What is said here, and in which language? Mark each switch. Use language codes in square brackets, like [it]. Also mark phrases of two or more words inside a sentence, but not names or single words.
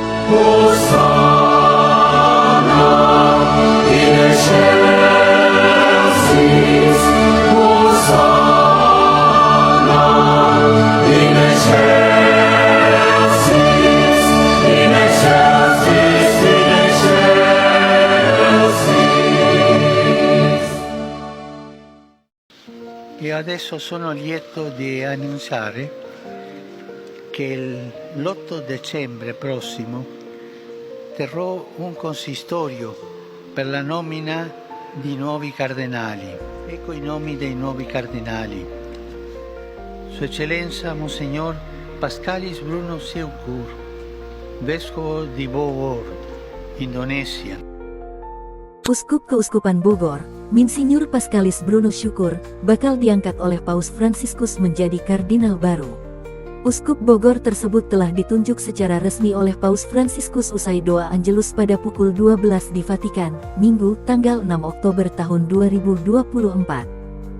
[la] Hosanna in excelsis, Hosanna in excelsis, in excelsis, in excelsis. [it] E adesso sono lieto di annunciare che l'8 dicembre prossimo terrò un consistorio per la nomina di nuovi cardinali. Ecco i nomi dei nuovi cardinali. Sua Eccellenza Monsignor Pascalis Bruno Syukur, Vescovo di Bogor, Indonesia. [id] Uskup Keuskupan Bogor, Monsinyur Pascalis Bruno Syukur, bakal diangkat oleh Paus Fransiskus menjadi kardinal baru. Uskup Bogor tersebut telah ditunjuk secara resmi oleh Paus Fransiskus usai doa Angelus pada pukul 12 di Vatikan, Minggu, tanggal 6 Oktober tahun 2024.